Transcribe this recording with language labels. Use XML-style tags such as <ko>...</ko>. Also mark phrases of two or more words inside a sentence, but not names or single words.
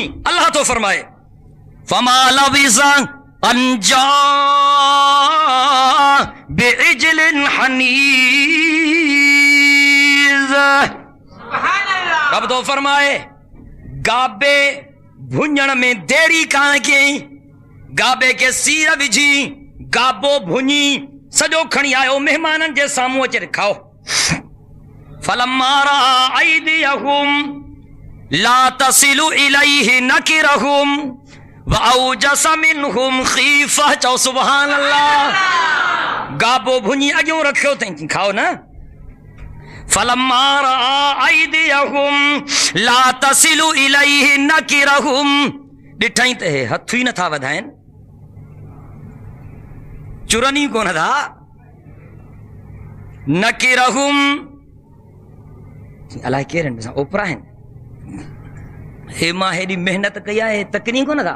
<ar>अल्लाह</ar> <sd>तो फरमाए</sd> <ar>فما لبث أن جاء بعجل حنيذ.</ar> <sd>रब तो फरमाए गाबे भुञण में देरी कान कयईं। गाबे के सीर विझी गाबो भुञी सॼो खणी आयो मेहमाननि जे साम्हूं अची खाओ।</sd> <ar>فلما رأى أيديهم لا تصل إليه نكرهم وأوجس منهم خيفة.</ar> <sd>चओ</sd> <ar>سبحان الله.</ar> <sd>गाबो भुञी अॻियों रखियो अथई, खाओ न।</sd> <ar>فلما رأى أيديهم لا تصل إليه نكرهم.</ar> <sd>ॾिठई त हे हथ ई नथा वधाइनि, चुरनी कोन था। नकिरहुम अलाए केरु आहिनि, ओपरा आहिनि। हे मां हेॾी मेहनत कई आहे, तकनी कोन था।</sd>